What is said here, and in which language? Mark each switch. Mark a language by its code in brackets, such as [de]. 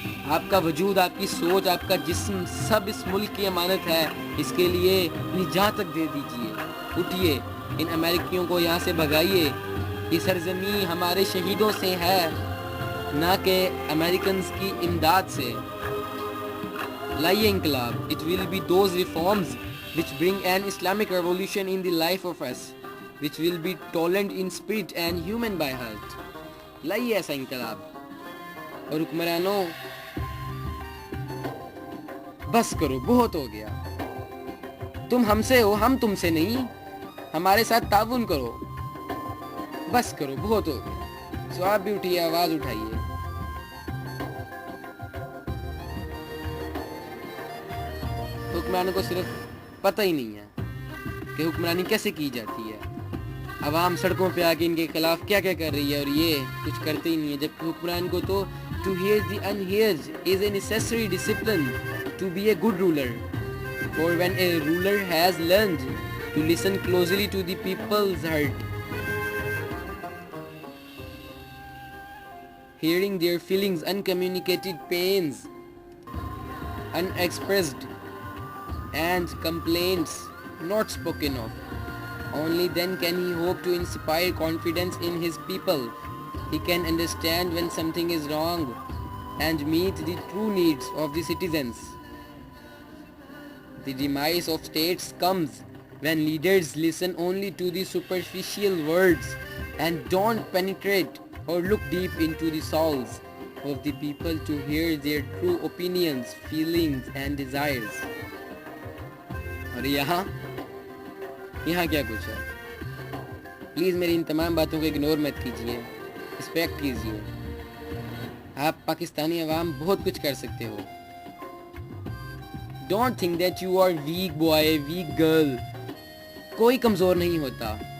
[ur] آپ کا وجود، آپ کی سوچ، آپ کا جسم، سب اس ملک کی امانت ہے. اس کے لیے اپنی جان تک دے دیجئے. اٹھیے، ان امریکیوں کو یہاں سے بھگائیے. یہ سرزمین ہمارے شہیدوں سے ہے، نہ کہ امریکنز کی امداد سے. لائیے انقلاب. [en] It will be those reforms which bring an Islamic revolution in the life of us, which will be tolerant in spirit and human by heart. [ur] لائیے ایسا انقلاب. اور حکمرانوں، بس کرو، بہت ہو گیا. تم ہم سے ہو، ہم تم سے نہیں. ہمارے ساتھ تعاون کرو. بس کرو، بہت ہو گیا. سو آپ بھی اٹھیے، آواز اٹھائیے. حکمرانوں کو صرف پتہ ہی نہیں ہے کہ حکمرانی کیسے کی جاتی ہے. عوام سڑکوں پہ آ کے ان کے خلاف کیا کیا کر رہی ہے، اور یہ کچھ کرتے ہی نہیں ہے. جب حکمران کو تو [en] to hear the unheard is a necessary discipline to be a good ruler. For when a ruler has learned to listen closely to the people's heart, hearing their feelings, uncommunicated pains, unexpressed and complaints not spoken of, only then can he hope to inspire confidence in his people. He can understand when something is wrong and meet the true needs of the citizens. The demise of states comes when leaders listen only to the superficial words and don't penetrate or look deep into the souls of the people to hear their true opinions, feelings and desires. [ur] اور یہاں کیا کچھ ہے؟ Please میری ان تمام باتوں کو ignore مت کیجیے، رسپیکٹ کیجیے. آپ پاکستانی عوام بہت کچھ کر سکتے ہو. [en] Don't think that you are weak boy, weak girl. [ur] کوئی کمزور نہیں ہوتا.